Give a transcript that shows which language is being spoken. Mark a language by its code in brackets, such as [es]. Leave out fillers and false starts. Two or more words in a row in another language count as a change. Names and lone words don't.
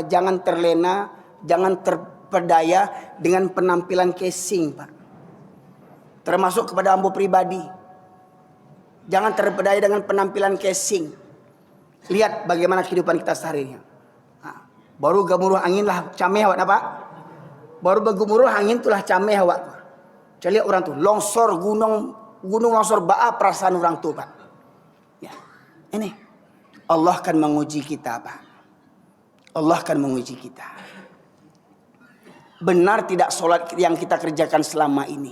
[id] Jangan terlena, jangan terpedaya dengan penampilan casing Pak. Termasuk kepada ambo pribadi. Jangan terpedaya dengan penampilan casing. Lihat bagaimana kehidupan kita sehari-hari. [min] Baru gemuruh angin lah cameh awak Pak. Baru bergemuruh angin itulah cameh awak. Lihat orang tuh longsor gunung longsor baa perasaan orang tuh Pak. [id] Ya. Ini Allah akan menguji kita Pak. Allah akan menguji kita. Benar tidak solat yang kita kerjakan selama ini?